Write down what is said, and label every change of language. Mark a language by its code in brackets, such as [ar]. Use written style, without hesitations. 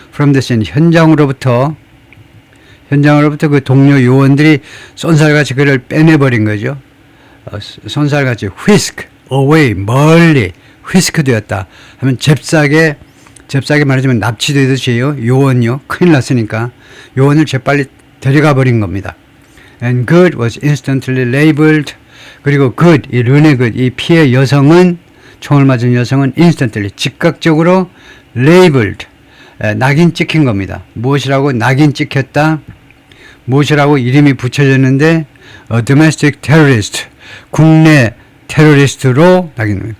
[en] from the scene, [ko] 현장으로부터 그 동료 요원들이 쏜살같이 그를 빼내버린 거죠. 손살같이 [en] whisk away, [ko] 멀리 whisk 되었다 하면 잽싸게 말하자면 납치되듯이요. 요원요. 큰일 났으니까 요원을 재빨리 데려가 버린 겁니다. [en] And Good was instantly labeled. [ko] 그리고 Good, 이 르네 Good, 이 피해 여성은, 총을 맞은 여성은 instantly, 즉각적으로 labeled, 낙인 찍힌 겁니다. 무엇이라고 낙인 찍혔다? 무엇이라고 이름이 붙여졌는데 [en] a domestic terrorist, [ko] 국내 테러리스트로 낙인.